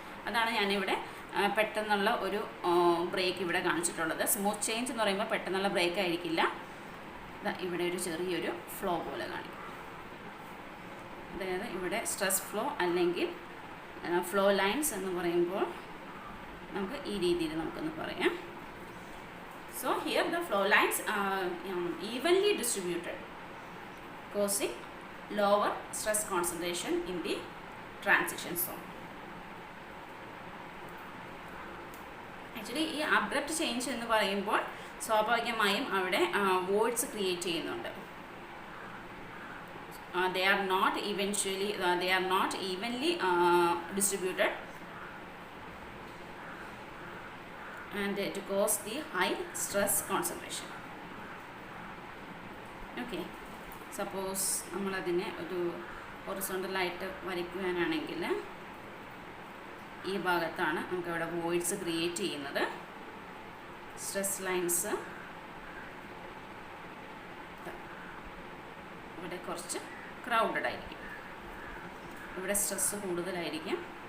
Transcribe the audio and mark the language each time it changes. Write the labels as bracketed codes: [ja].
[ml] അതാണ് ഞാനിവിടെ പെട്ടെന്നുള്ള ഒരു ബ്രേക്ക് ഇവിടെ കാണിച്ചിട്ടുള്ളത്. സ്മൂത്ത് ചേഞ്ച് എന്ന് പറയുമ്പോൾ പെട്ടെന്നുള്ള ബ്രേക്ക് ആയിരിക്കില്ല. ഇവിടെ ഒരു ചെറിയൊരു ഫ്ലോ പോലെ കാണിക്കും. അതായത് ഇവിടെ സ്ട്രെസ് ഫ്ലോ അല്ലെങ്കിൽ ഫ്ലോ ലൈൻസ് എന്ന് പറയുമ്പോൾ നമുക്ക് ഈ രീതിയിൽ നമുക്കൊന്ന് പറയാം. [en] So here the flow lines evenly distributed causing lower stress concentration in the transition zone. [ml] Actually ഈ അബ്രപ്റ്റ് ചേഞ്ച് എന്ന് പറയുമ്പോൾ സ്വാഭാവികമായും അവിടെ വോയിഡ്സ് ക്രിയേറ്റ് ചെയ്യുന്നുണ്ട്. [en] they are not evenly distributed and to cause the high stress concentration. [ml] Okay, suppose നമ്മളതിനെ ഒരു ഹൊറിസോണ്ടലായിട്ട് വരയ്ക്കുവാനാണെങ്കിൽ ഈ ഭാഗത്താണ് നമുക്കവിടെ വോയിഡ്സ് ക്രിയേറ്റ് ചെയ്യുന്നത്. സ്ട്രെസ് ലൈൻസ് ഇവിടെ കുറച്ച് ക്രൗഡഡ് ആയിരിക്കും, ഇവിടെ സ്ട്രെസ് കൂടുതലായിരിക്കും.